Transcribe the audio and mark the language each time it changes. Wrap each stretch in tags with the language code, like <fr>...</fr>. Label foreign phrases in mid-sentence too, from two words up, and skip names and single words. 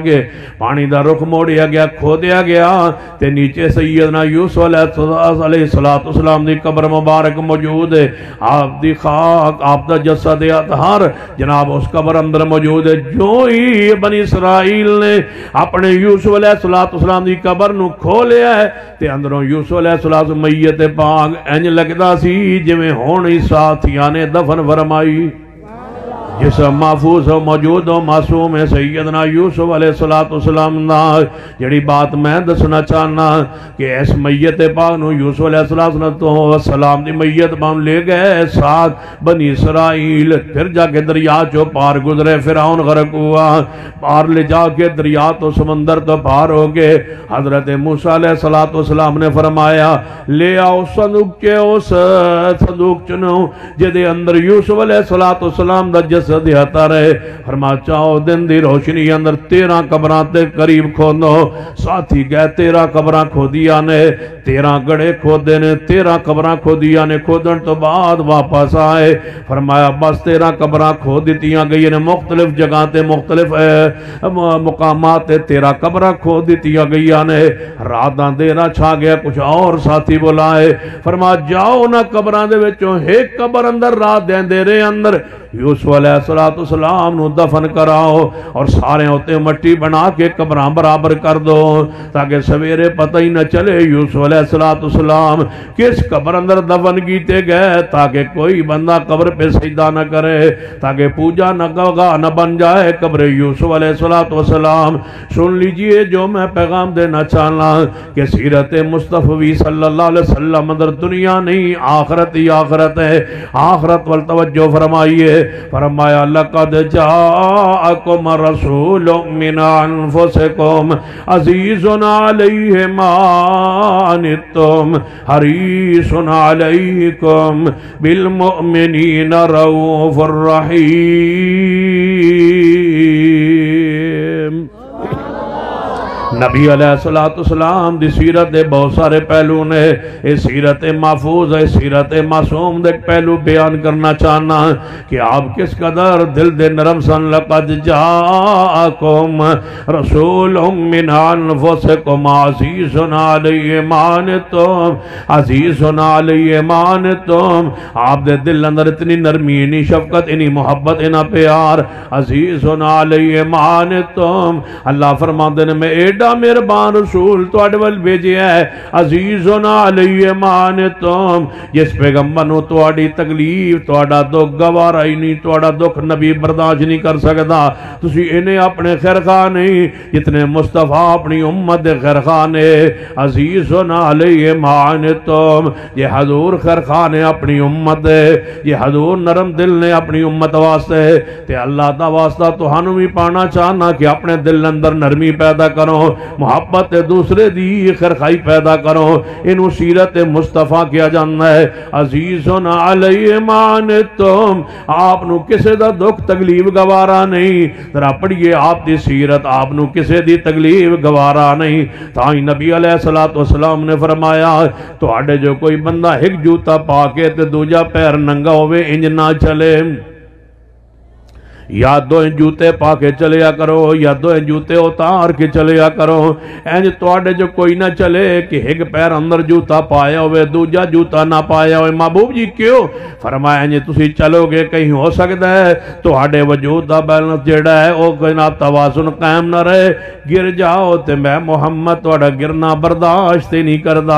<pa>گے پانی دا رخ موڑیا گیا کھودیا گیا تے نیچے سیدنا یوسف علیہ السلام دی قبر مبارک موجود ہے آپ دی خاک آپ دا جسد اطہر جناب اس قبر اندر موجود ہے جو ہی بنی اسرائیل نے اپنے یوسف علیہ السلام دی قبر نو کھولیا ہے تے اندروں یوسف علیہ السلام میت پاک انج لگدا سی جویں ہن ہی ساتھیاں نے دفن فرمائی جس محفوظ و موجود و معصوم ہے سیدنا یوسف علیہ السلام نا جڑی بات میں دسنا چاہنا کہ اس میت پاک نو یوسف علیہ السلام دی میت بان لے گئے ساتھ بنی اسرائیل پھر جا کے دریا چو پار گزرے فرعون غرق ہوا پار لے جا کے دریا تو سمندر تو پار ہو گئے حضرت موسیٰ علیہ السلام نے فرمایا لے آؤ صندوق چے اس صندوق چنو جدے اندر یوسف علیہ السلام دا جس دیتا رہے فرما چاہو دن دی روشنی اندر 13 قبران تے قریب کھودو ساتھی گئے 13 قبران کھودیا نے 13 گڑے کھودے نے 13 قبران کھودیا نے کھودن تو بعد واپس آئے فرمایا بس 13 قبران کھود دیتیاں گئی نے مختلف جگہ تے مختلف مقامات تے 13 قبران کھود دیتیاں گئی نے راتاں دینا چھا گیا کچھ اور ساتھی بلائے فرما جاؤ نا قبران دے وچوں ایک قبر اندر رات دین دے رہے اندر یوسف علیہ السلام نو دفن کراؤ اور سارے ہوتے مٹی بنا کے قبراں برابر کر دو تاکہ سویرے پتہ ہی نہ چلے یوسف علیہ السلام کس قبر اندر دفن کیتے گئے، تاکہ کوئی بندہ قبر پہ سجدہ نہ کرے، تاکہ پوجا نہ گاہ نہ بن جائے قبر یوسف علیہ السلام۔ سن لیجئے جو میں پیغام دینا چاہنا کہ سیرت مصطفی</pa> <ar>صلی اللہ علیہ وسلم</ar> <pa>اندر دنیا نہیں آخرت ہی آخرت ہے۔</pa> <ur>آخرت والتوجہ فرمائیے، فرمایا</ur> <ar>لقد جاءکم رسول من انفسکم عزیز علیہ ما عنتم حریص علیکم بالمؤمنین رؤوف الرحیم۔</ar> <pa>نبی علیہ السلام دی سیرت دے بہت سارے پہلو نے، اس سیرت محفوظ ہے، سیرت معصوم دے پہلو بیان کرنا چاہنا کہ آپ کس قدر دل دے نرم سن۔</pa> <ar>لقد جاءکم رسول من انفسکم عزیز علیہ ما عنتم عزیز علیہ ما عنتم۔</ar> <pa>آپ دے دل اندر اتنی نرمی، اتنی شفقت، اتنی محبت، اتنا پیار،</pa> <ar>عزیز علیہ ما عنتم۔</ar> <pa>اللہ فرماندے نے میں ایڈا مہربان رسول تواڈے ول بھیجیا ہے،</pa> <ar>عزیز علیہ ما عنتم،</ar> <pa>جس پیغمبر نو تواڈی تکلیف تواڈا دکھ گوارا ہی نہیں، تواڈا دکھ نبی برداشت نہیں کر سکدا۔ تسی انہیں اپنے خیرخواہ نہیں جتنے مصطفیٰ اپنی امت دے خیرخواہ نے،</pa> <ar>عزیز علیہ ما عنتم۔</ar> <pa>یہ حضور خیرخواہ نے اپنی امت دے، یہ حضور نرم دل نے اپنی امت واسطے تے اللہ دا واسطہ تو ہنو بھی پانا چاہنا کہ اپنے دل اندر نرمی پیدا کرو، محبت دوسرے دی خیرخواہی پیدا کرو۔ انہوں سیرت مصطفیٰ کیا جانا ہے،</pa> <ar>عزیز علیہ ما عنتم۔</ar> <pa>آپ نو کسے دا دکھ تکلیف گوارا نہیں، ذرا پڑھئے آپ دی سیرت، آپ نو کسے دی تکلیف گوارا نہیں۔ تاں نبی علیہ السلام نے فرمایا تو آڑے جو کوئی بندہ ایک جوتا پا کے تے دوجا پیر ننگا ہوئے انج نہ چلے، یا دو جوتے پا کے چلیا کرو یا دو جوتے اتار کے چلیا کرو۔ اینج تواڈے جو کوئی نہ چلے کہ ایک پیر اندر جوتا پایا ہوئے دوجا جوتا نہ پایا ہوئے۔ محبوب جی کیوں؟ فرمایا اینج تسی چلو گے کہیں ہو سکتا ہے تواڈے وجود دا بیلنس جیڑا ہے او کوئی توازن قائم نہ رہے، گر جاؤ تے میں محمد تواڈا گرنا برداشت نہیں کردا۔</pa>